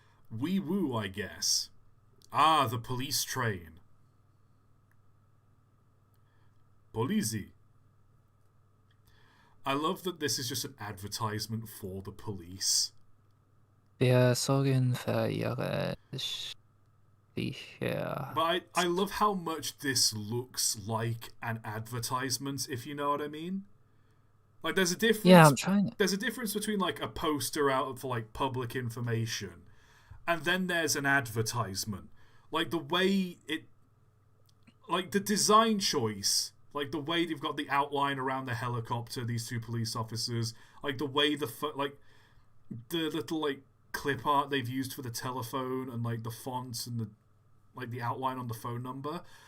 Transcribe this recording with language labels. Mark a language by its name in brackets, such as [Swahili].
[English] Wee woo, I guess. Ah, the police train. [German] Polizzi. [English] I love that this is just an advertisement for the police. [German] Wir sorgen für ihre Sicherheit. [English] But I love how much this looks like an advertisement, if you know what I mean. Like there's a difference. Yeah, I'm trying. There's a difference between like a poster out for like public information, and then there's an advertisement. Like the way it, like the design choice, like the way they've got the outline around the helicopter, these two police officers, like the way like the little like clip art they've used for the telephone and like the fonts and the like the outline on the phone number.